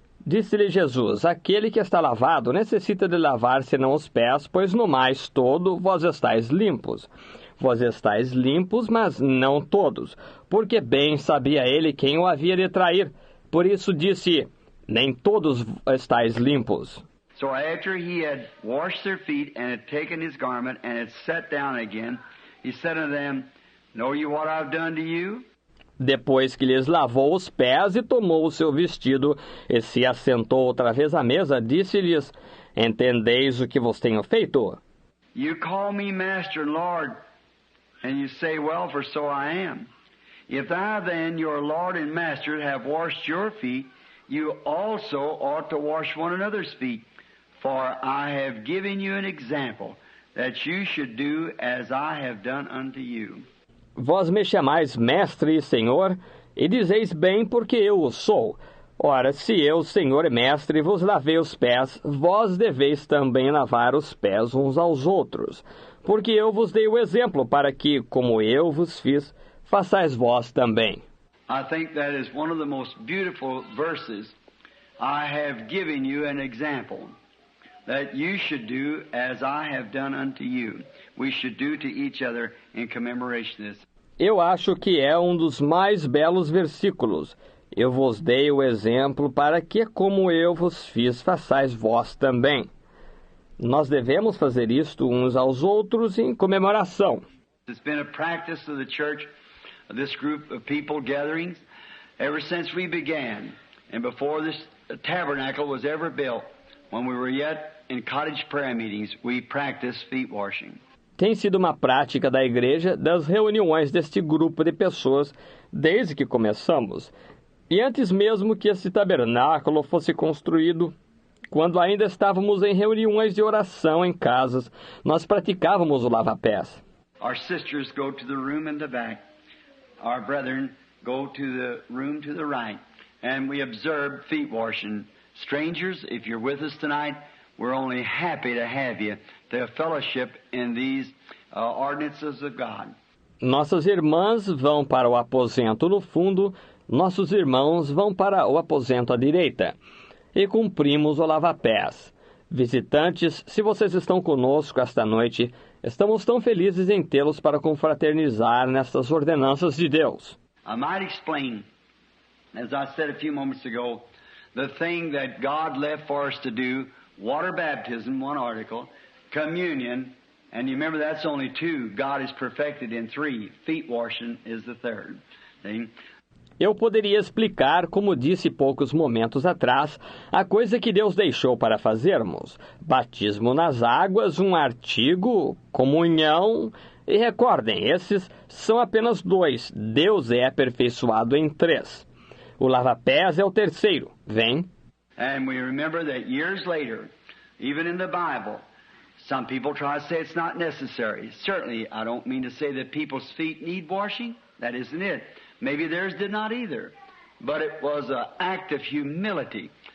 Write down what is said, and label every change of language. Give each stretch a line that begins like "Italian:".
Portuguese: Disse-lhe Jesus, aquele que está lavado necessita de lavar senão os pés, pois no mais todo vós estáis limpos. Vós estáis limpos, mas não todos, porque bem sabia ele quem o havia de trair. Por isso disse, nem todos estáis limpos.
English: So after he had washed their feet and had taken his garment and had sat down again, he said unto them, Know you what I've done to you?
Portuguese: Depois que lhes lavou os pés e tomou o seu vestido e se assentou outra vez à mesa, disse-lhes, Entendeis o que vos tenho feito?
English: You call me Master and Lord, and you say, Well, for so I am. If I then, your Lord and Master, have washed your feet, you also ought to wash one another's feet. For I have given you an example, that you should do as I have done unto you.
Portuguese: Vós me chamais Mestre e Senhor, e dizeis bem porque eu o sou. Ora, se eu, Senhor e Mestre, vos lavei os pés, vós deveis também lavar os pés uns aos outros. Porque eu vos dei o exemplo, para que, como eu vos fiz, façais vós também.
English: I think that is one of the most beautiful verses. I have given you an example, that you should do as I have done unto you. We should do to each other in commemoration of this.
Portuguese: Eu acho que é um dos mais belos versículos. Eu vos dei o exemplo para que, como eu vos fiz, façais vós também. Nós devemos fazer isto uns aos outros em comemoração.
English: It's been a practice of the church, of this group of people gatherings, ever since we began. And before this tabernacle was ever built, when we were yet in cottage prayer meetings, we practiced feet washing.
Portuguese: tem sido uma prática da igreja das reuniões deste grupo de pessoas desde que começamos. E antes mesmo que esse tabernáculo fosse construído, quando ainda estávamos em reuniões de oração em casas, nós praticávamos o lava-pés.
English: Our sisters go to the room in the back. Our brethren go to the room to the right. And we observe feet washing. Strangers, if you're with us tonight, we're only happy to have you, to fellowship in these ordinances of God.
Portuguese: Nossas irmãs vão para o aposento no fundo, nossos irmãos vão para o aposento à direita. E cumprimos o lava-pés. Visitantes, se vocês estão conosco esta noite, estamos tão felizes em tê-los para confraternizar nestas ordenanças de Deus.
English: I might explain, as I said a few moments ago, the thing that God left for us to do, water baptism, one article, communion, and you remember that's only two. God is perfected in three. Feet washing is the third. See?
Portuguese: Eu poderia explicar, como disse poucos momentos atrás, a coisa que Deus deixou para fazermos. Batismo nas águas, um artigo, comunhão. E recordem, esses são apenas dois. Deus é aperfeiçoado em três. O lava-pés é o terceiro. Vem.
English: And we remember that years later, even in the Bible, some people try to say it's not necessary. Certainly, I don't mean to say that people's feet need washing. That isn't it. Maybe theirs did not either. But it was an act of humility.